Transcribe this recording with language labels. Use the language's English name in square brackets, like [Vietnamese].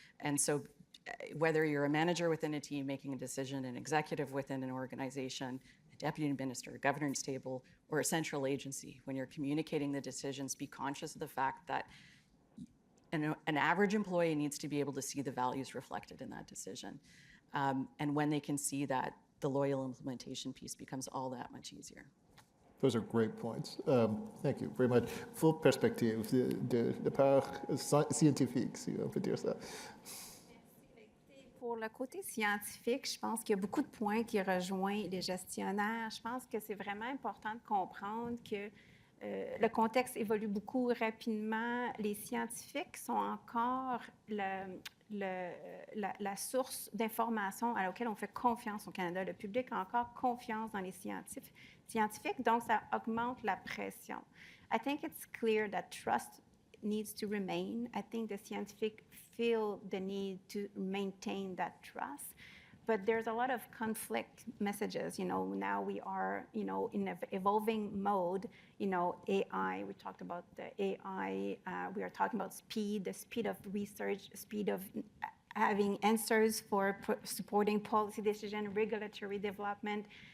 [English] And so whether you're a manager within a team making a decision, an executive within an organization, a deputy minister, a governance table, or a central agency, when you're communicating the decisions, be conscious of the fact that an average employee needs to be able to see the values reflected in that decision. And when they can see that, the loyal implementation piece becomes all that much easier. Those are great points. Thank you very much. [French] Full perspective de part scientifique, si on peut dire ça. Pour le côté scientifique, je pense qu'il y a beaucoup de points qui rejoignent les gestionnaires. Je pense que c'est vraiment important de comprendre que le contexte évolue beaucoup rapidement. Les scientifiques sont encore la source d'information à laquelle on fait confiance au Canada. Le public a encore confiance dans les scientifiques, donc ça augmente la pression. [English] I think it's clear that trust needs to remain. I think the scientific feel the need to maintain that trust. But there's a lot of conflict messages. Now we are, in an evolving mode. AI, we talked about the AI. We are talking about the speed of research, speed of having answers for supporting policy decision, regulatory development.